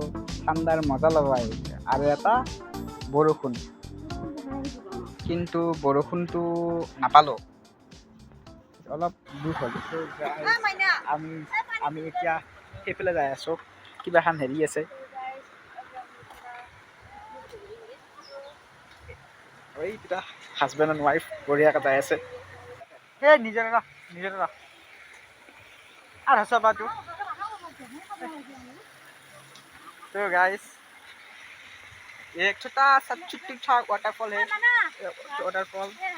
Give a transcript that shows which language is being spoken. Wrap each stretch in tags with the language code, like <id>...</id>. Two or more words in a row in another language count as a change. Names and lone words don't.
<as>ঠাণ্ডাৰ মজা ল'ব আহিছে আৰু এটা বৰষুণ কিন্তু বৰষুণটো নাপালোঁ অলপ দূৰ হ'ল আমি আমি এতিয়া সেইফালে যাই আছোঁ কিবা এখন হেৰি আছে এইকেইটা</as> <en>husband and wife</en> <as>বঢ়িয়াকৈ যাই আছে এই নিজৰে আৰু চাবাটো</as> <hi>तो गाइस ये एक छोटा सा छुट्टी सा वाटरफॉल है वाटरफॉल</hi>